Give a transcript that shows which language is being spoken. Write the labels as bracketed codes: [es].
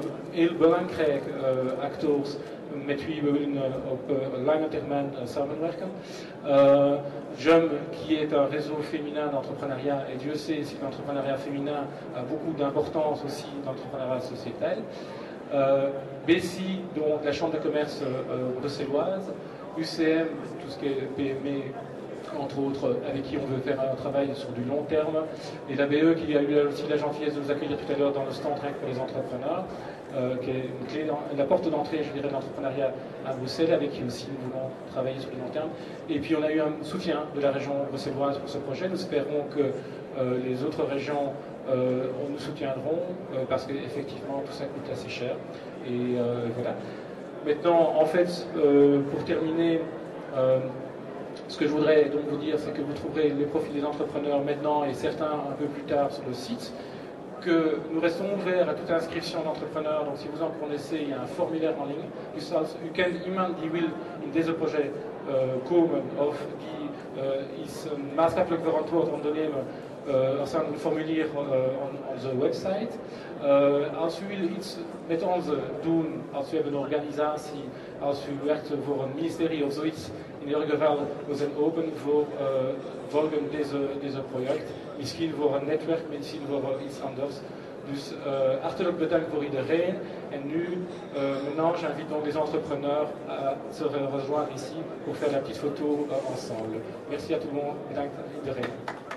[nl] heel belangrijk acteurs met wie we willen op lange termijn samenwerken. [fr] JUM, qui est un réseau féminin d'entrepreneuriat, et Dieu sait si l'entrepreneuriat féminin a beaucoup d'importance aussi dans l'entrepreneuriat sociétal. BESI, donc la Chambre de commerce bruxelloise, UCM, tout ce qui est PME, entre autres, avec qui on veut faire un travail sur du long terme, et la BE qui a eu aussi la gentillesse de nous accueillir tout à l'heure dans le stand rien que pour les entrepreneurs, qui est une clé la porte d'entrée, je dirais, de l'entrepreneuriat à Bruxelles, avec qui aussi nous voulons travailler sur du long terme. Et puis on a eu un soutien de la région bruxelloise pour ce projet. Nous espérons que les autres régions nous soutiendront, parce qu'effectivement tout ça coûte assez cher. Et voilà. Maintenant, en fait, pour terminer, ce que je voudrais donc vous dire, c'est que vous trouverez les profils des entrepreneurs maintenant et certains un peu plus tard sur le site, que nous restons ouverts à toute inscription d'entrepreneurs. Donc si vous en connaissez, il y a un formulaire en ligne. [nl] U kent iemand die wil in deze project komen of die is een maatschappelijk verantwoord ondernemer. Er staat een formulier op onze website. Als u wil iets met ons doen, als u hebt een organisatie, als u werkt voor een ministerie of zoiets, in ieder geval, we zijn open voor volgen deze project. Misschien voor een netwerk, misschien voor iets anders. Dus hartelijk bedankt voor iedereen. En nu, [fr] maintenant, j'invite donc les entrepreneurs à se rejoindre ici pour faire la petite photo ensemble. Merci à tout le monde. [nl] Bedankt iedereen.